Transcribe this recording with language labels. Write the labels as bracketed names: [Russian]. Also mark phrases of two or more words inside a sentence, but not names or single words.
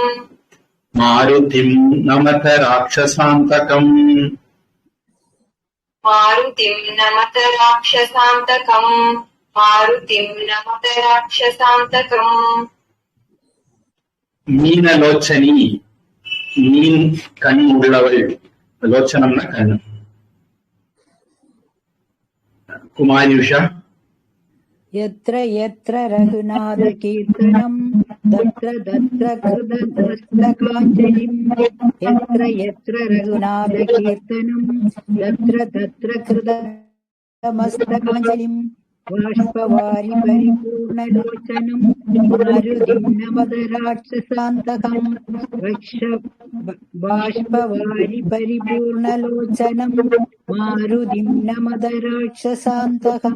[Sanskrit] मारुतिम् नमत राक्षसान्तकम् मारुतिम् नमत राक्षसान्तकम् मारुतिम् नमत राक्षसान्तकम् [Tamil] मीनलोचनी மீன் கண் உள்ளவள். லோச்சனம்னா கண். குமாரி உஷா. [Sanskrit] यत्र यत्र रघुनाथ कीर्तनम् तत्र तत्र कृतमस्तकाञ्जलिम् यत्र यत्र रघुनाथ कीर्तनम् तत्र तत्र कृतमस्तकाञ्जलिम् बाष्पवारि परिपूर्णलोचनम् मारुतिम् नमत राक्षसान्तकम् बाष्पवारि परिपूर्णलोचनम् मारुतिम् नमत राक्षसान्तकम्.